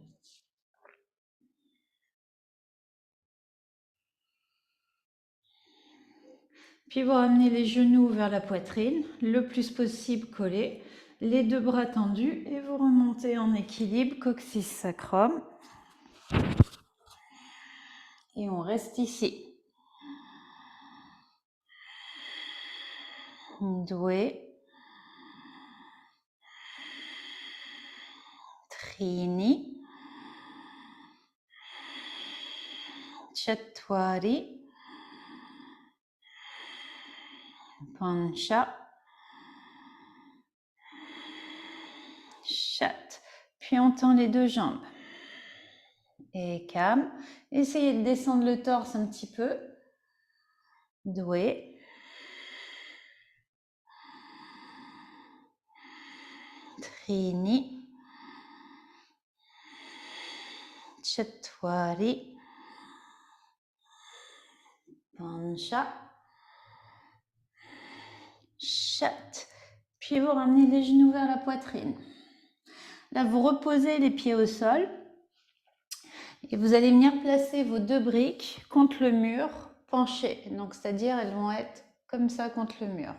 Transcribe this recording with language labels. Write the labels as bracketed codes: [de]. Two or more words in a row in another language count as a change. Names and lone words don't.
[fr] Puis vous ramenez les genoux vers la poitrine, le plus possible collés, les deux bras tendus et vous remontez en équilibre, coccyx sacrum. Et on reste ici. [sa] Due, trini, chattuari, pancha, chat. [fr] Puis on tend les deux jambes. Et calme. Essayez de descendre le torse un petit peu. [sa] Due. Trini. Chattuari. Pancha. Chat. [fr] Puis vous ramenez les genoux vers la poitrine. Là, vous reposez les pieds au sol. Et vous allez venir placer vos deux briques contre le mur, penchées. Donc, c'est-à-dire, elles vont être comme ça contre le mur.